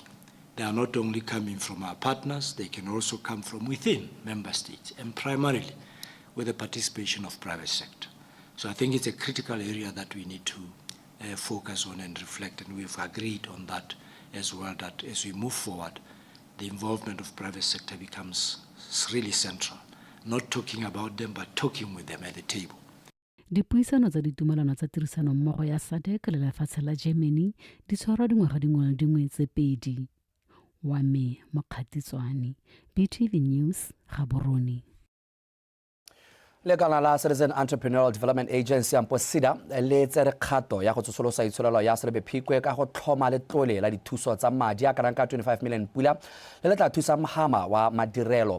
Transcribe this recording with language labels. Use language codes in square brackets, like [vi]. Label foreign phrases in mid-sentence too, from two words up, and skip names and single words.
[en] They are not only coming from our partners, they can also come from within member states, and primarily with the participation of private sector. So I think it's a critical area that we need to focus on and reflect, and we've agreed on that as well, that as we move forward, the involvement of private sector becomes really central. Not talking about them, but talking with them at the table. [tn] Dipuisano tsa ditumalano tsa tirisano mmogo ya SADC le lefatshe la Germany di tshwarwa dingwaga dingwe tse pedi. Wa me Mokgatitswane, BTV News, Gaborone. Lekala la Citizen Entrepreneurial Development Agency SIDA le tsere kgato ya go tsosolosa itsholelo ya Selebephikwe ka go tlhoma letlole la dithuso tsa madi a kana ka 25 million pula le tla thusa Mahama wa madirelo.